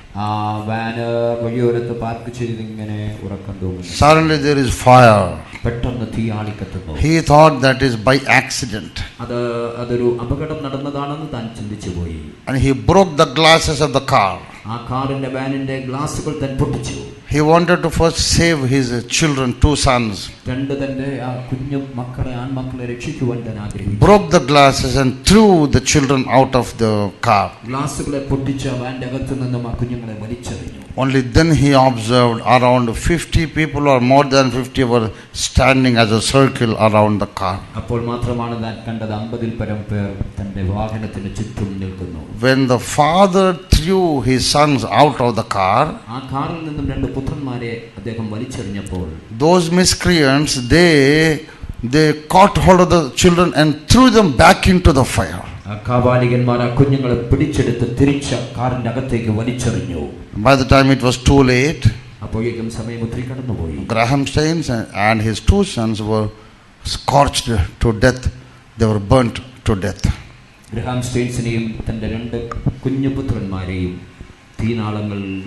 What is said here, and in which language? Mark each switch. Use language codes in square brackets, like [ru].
[ml] ആ van വഴിയോരത്ത് park ചെയ്ത് ഇങ്ങനെ ഉറക്കം തൂങ്ങുന്നു. [en] Suddenly there is fire. [ml] പെട്ടെന്ന് തീ ആളിക്കത്തുന്നു. [en] He thought that is by accident. [ml] അതൊരു അപകടം നടന്നതാണെന്ന് താൻ ചിന്തിച്ചു പോയി. [en] And he broke the glasses of the car. [ml] ആ കാറിന്റെ വാനിന്റെ ഗ്ലാസുകൾ താൻ പൊട്ടിച്ചു. [en] He wanted to first save his children, 2 sons. [ml] തന്റെ ആ കുഞ്ഞു മക്കളെ, ആൺമക്കളെ രക്ഷിക്കുവാൻ താൻ ആഗ്രഹിച്ചു. [en] Broke the glasses and threw the children out of the car. [ml] ഗ്ലാസുകളെ പൊട്ടിച്ച വാന്റെ അകത്തു നിന്നും ആ കുഞ്ഞുങ്ങളെ വലിച്ചെറിഞ്ഞു. [en] Only then he observed around 50 people or more than 50 were standing as a circle around the car. [ml] അപ്പോൾ മാത്രമാണ് താൻ കണ്ടത് 50-ൽ പരം പേർ തന്റെ വാഹനത്തിന് ചുറ്റും നിൽക്കുന്നു. [en] When the father threw his sons out of the car, [ml] ആ കാറിൽ നിന്നും 2 പുത്രന്മാരെ അദ്ദേഹം വലിച്ചെറിഞ്ഞപ്പോൾ [en] those miscreants they caught hold of the children and threw them back into the fire. [ml] ആ കാബാലികന്മാർ ആ കുഞ്ഞുങ്ങളെ പിടിച്ചെടുത്ത് തിരിച്ച കാറിന്റെ അകത്തേക്ക് വലിച്ചെറിഞ്ഞു. [en] By the time it was too late, [ml] അപ്പോഴേക്കും സമയം ഒത്തിരി കടന്നുപോയി. [en] Graham Staines and his 2 sons were scorched to death. They were burnt to death. [ml] Graham സ്റ്റെയിൻസിനെയും തന്റെ 2 കുഞ്ഞു പുത്രന്മാരെയും തീനാളങ്ങൾ.